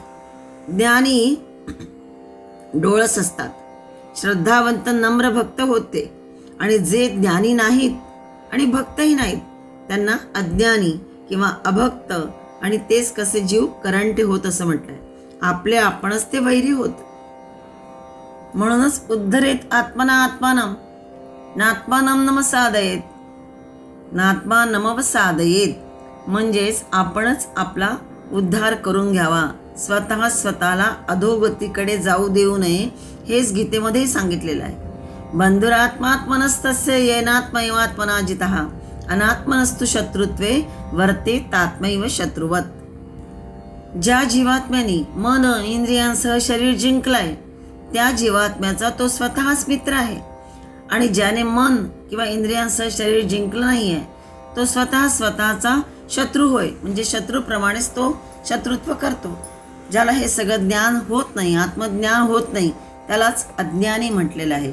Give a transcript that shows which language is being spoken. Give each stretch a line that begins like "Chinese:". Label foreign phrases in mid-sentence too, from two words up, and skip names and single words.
Marathi: ज्ञानी डोळस असतात, श्रद्धावंत नम्र भक्त होते आणि जे ज्ञानी नाहीत आणि भक्तही नाहीत त्यांना अज्ञानी किंवा अभक्त आणि तेच कसे जीव करंटे होत असं म्हटलंय. आपले आपणच ते वैरी होत. म्हणूनच
Sanskrit: उद्धरेत आत्मना आत्मानम नात्मानम नमसादयेत नात्मानमवसादयेत
Marathi: म्हणजेच आपणच आपला उद्धार करून घ्यावा, स्वतःला अधोगतीकडे जाऊ देऊ नये, हेच गीतेमध्ये सांगितलेलं आहे.
Sanskrit: बंधुरात्मात्मनस्तस्य येनात्मैवात्मना जितः अनात्मनस्तु शत्रुत्वे वर्ते तात्मैव शत्रुवत.
Marathi: ज्या जीवात्म्याने मन इंद्रियांसह शरीर जिंकलाय त्या जीवात्म्याचा तो स्वतःच मित्र आहे आणि ज्याने मन किंवा इंद्रियांसह शरीर जिंकलं नाहीये तो स्वतःचा शत्रू होय. म्हणजे शत्रूप्रमाणेच तो शत्रुत्व करतो. ज्याला हे सगळं ज्ञान होत नाही, आत्मज्ञान होत नाही, त्यालाच अज्ञानी म्हटलेलं आहे.